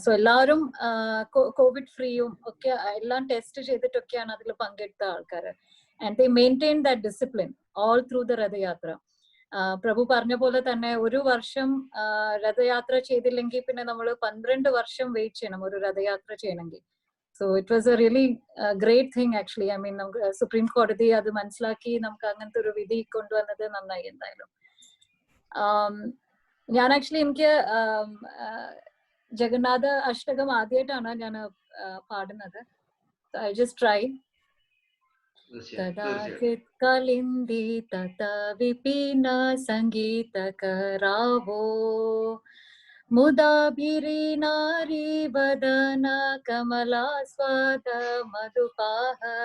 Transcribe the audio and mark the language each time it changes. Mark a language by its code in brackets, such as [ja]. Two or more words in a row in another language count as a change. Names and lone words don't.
[ml] സോ എല്ലാവരും [en] Covid free [ml] ഒക്കെ എല്ലാം ടെസ്റ്റ് ചെയ്തിട്ടൊക്കെയാണ് അതിൽ പങ്കെടുത്ത ആൾക്കാര്. [en] And they maintain that discipline all through the Rathayatra. [ml] പ്രഭു പറഞ്ഞ പോലെ തന്നെ 1 വർഷം രഥയാത്ര ചെയ്തില്ലെങ്കിൽ പിന്നെ നമ്മൾ 12 വർഷം വെയിറ്റ് ചെയ്യണം ഒരു രഥയാത്ര ചെയ്യണമെങ്കിൽ. [en] So it was a really great thing actually. I mean [ml] നമുക്ക് സുപ്രീം കോടതി അത് മനസ്സിലാക്കി നമുക്ക് അങ്ങനത്തെ ഒരു വിധി കൊണ്ടുവന്നത് നന്നായി. എന്തായാലും ഞാൻ ആക്ച്വലി എനിക്ക് ജഗന്നാഥ അഷ്ടകം ആദ്യമായിട്ടാണ് ഞാൻ പാടുന്നത്. [en] I just try. [sa] कदाचित् कलिन्दी तत विपिन संगीत करावो मुदाभिरीनारी वदन कमलास्वाद मधुपाह